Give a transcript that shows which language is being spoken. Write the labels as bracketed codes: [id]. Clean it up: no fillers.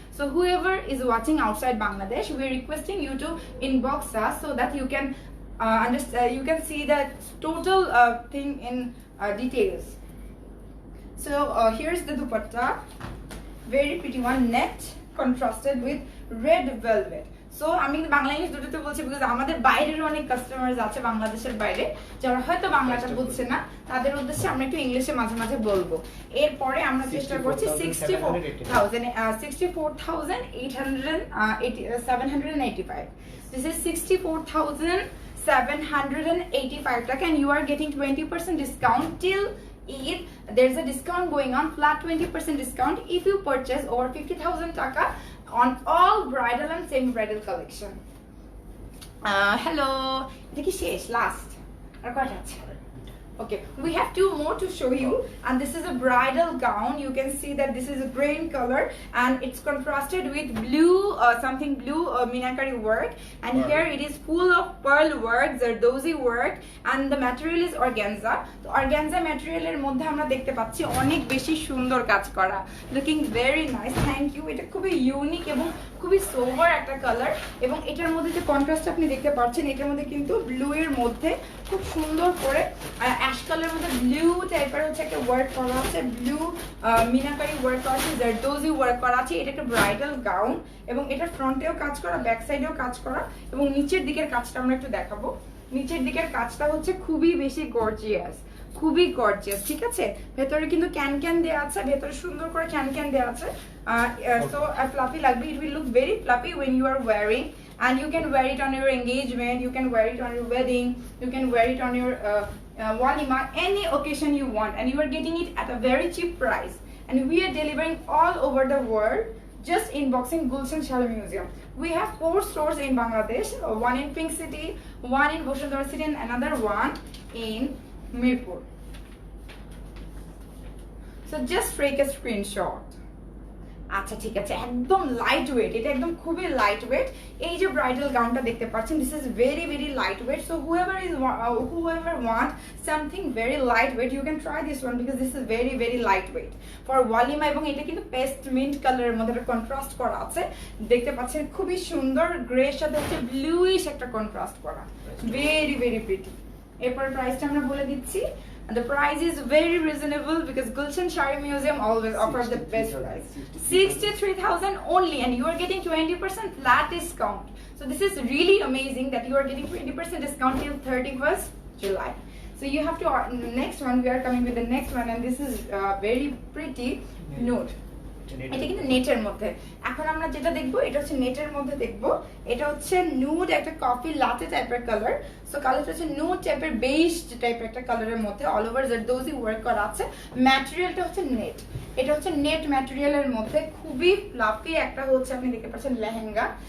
[en] So whoever is watching outside Bangladesh, we are requesting you to inbox us so that you can understand, you can see the total thing in details. So here's the dupatta, very pretty one, net contrasted with red velvet. [bn] So আমি কিন্তু Bangla English দুটোতে বলছি because আমাদের বাইরের অনেক customers আছে বাংলাদেশের বাইরে যারা হয়তো বাংলাটা বুঝছে না, তাদের উদ্দেশ্যে আমরা একটু ইংলিশে মাঝে মাঝে বলবো। এরপরে আমরা চেষ্টা করছি 64,785. [en] This is 64,785 taka, and you are getting 20% discount till Eid. There's a discount going on, flat 20% discount if you purchase over 50,000 taka on all bridal and semi-bridal collection. [bn] Hello, এটা কি শেষ লাস্ট আর কয়টা আছে? [en] Okay, we have 2 more to show you, and this is a bridal gown. You can see that this is a green color and it's contrasted with blue, something blue meenakari work, and here it is full of pearl work, zardozi work, and the material is organza. [bn] So organza material এর মধ্যে আমরা দেখতে পাচ্ছি অনেক বেশি সুন্দর কাজ করা, [en] looking very nice. Thank you. [bn] এটা খুবই ইউনিক এবং খুবই সোভার একটা কালার, এবং এটার মধ্যে যে কন্ট্রাস্ট আপনি দেখতে পাচ্ছেন, এটার মধ্যে কিন্তু ব্লু এর মধ্যে খুব সুন্দর করে অ্যাশ কালারের মধ্যে ব্লু টাইপের হচ্ছে একটা ওয়ার্ক করা আছে, ব্লু মিনাকারি ওয়ার্ক করা আছে, জারদোজি ওয়ার্ক করা আছে। এটা একটা ব্রাইডাল গাউন এবং এটা ফ্রন্টেও কাজ করা, ব্যাক সাইডেও কাজ করা, এবং নিচের দিকের কাজটা আমরা একটু দেখাবো। নিচের দিকের কাজটা হচ্ছে খুবই বেশি গর্জিয়াস, খুবই গর্জিয়াস, ঠিক আছে। ভেতরে কিন্তু ক্যান দেওয়া আছে, ভেতরে সুন্দর করে ক্যান দেওয়া আছে। [en] So fluffy [bn] লাগবে, [en] it will look very fluffy when you are wearing, and you can wear it on your engagement, you can wear it on your wedding, you can wear it on your walima, any occasion you want, and you are getting it at a very cheap price, and we are delivering all over the world. Just inboxing Gulshan Shari Museum. We have 4 stores in Bangladesh, one in Pink City, one in Bosundhara City, and another one in Mirpur. So just take a screenshot. [bn] আচ্ছা ঠিক আছে, একদম light weight, এটা একদম খুবই light weight. এই যে bridal গাউনটা দেখতে পাচ্ছেন, [en] This is very very light weight. So whoever want something very lightweight, you can try this one because this is very very lightweight for walima. [bn] এবং এটা কিন্তু পেস্ট মিন্ট কালারের মধ্যে একটা কন্ট্রাস্ট করা আছে, দেখতে পাচ্ছেন খুবই সুন্দর। গ্রে এর সাথে হচ্ছে ব্লুইশ একটা কন্ট্রাস্ট করা, [en] Very very pretty. [bn] এরপর প্রাইসটা আমরা বলে দিচ্ছি। [en] The price is very reasonable because Gulshan Shari Museum always offers the best price. 63,000 only, and you are getting 20% flat discount. So this is really amazing that you are getting 20% discount till 31st July. So you have to, next one, we are coming with the next one, and this is very pretty nude. [bn] এটা কিন্তু নেটের মধ্যে। এখন আমরা যেটা দেখবো এটা হচ্ছে নেটের মধ্যে দেখবো। এটা হচ্ছে নুড একটা কফি লাটে টাইপের কালার। সো কালারটা হচ্ছে নুড টাইপের বেজ টাইপের একটা কালারের মধ্যে অল ওভার জারদোজি ওয়ার্ক করা আছে। ম্যাটেরিয়ালটা হচ্ছে নেট, এটা হচ্ছে নেট ম্যাটেরিয়ালের মধ্যে খুবই ফ্লাফি একটা হচ্ছে আপনি দেখতে পাচ্ছেন লেহেঙ্গা।